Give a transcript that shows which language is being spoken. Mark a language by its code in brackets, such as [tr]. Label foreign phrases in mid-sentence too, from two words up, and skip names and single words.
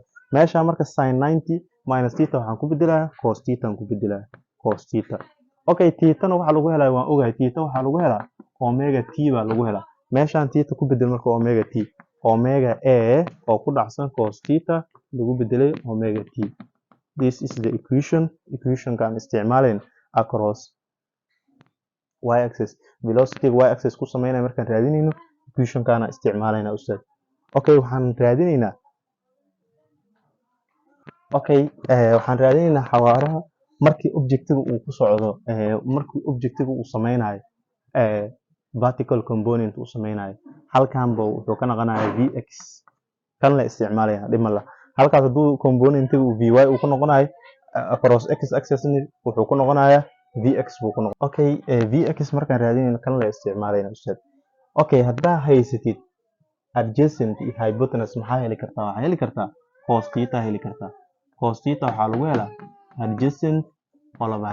[so] meesha marka sin 90 minus theta waxaan ku bedelayaa cos theta aan ku bedelayaa cos theta okay theta waxa lagu helaa waan ogahay theta waxa lagu helaa omega t baa lagu helaa meeshaan theta ku bedel marka omega a oo ku dhacsan cos theta lagu bedelay omega t [en] this is the equation [so] kan isticmaaleen [en] across y axis velocity y axis [so] ku sameynaa markaan raadinayno equation kana isticmaalayna ustaad okay waxaan raadinaynaa xawaaraha markii objective uu ku socdo markii objective uu sameynayo [en] vertical component [so] uu sameynayo halkan ba wuxuu ka noqonayaa vx kan la isticmaalaya dhimala halkaas haduu component uu vy uu ku noqonayo [en] across x axis [so] wuxuu ku noqonayaa vx buu ku noqon okay vx markaan raadinayno kan la isticmaalayna ustaad okay haddaa haysatid adjacent iyo hypotenuse maxaa heli kartaa waxaa heli kartaa cos theta heli kartaa cos theta waxaa lagu helaa adjacent oo laba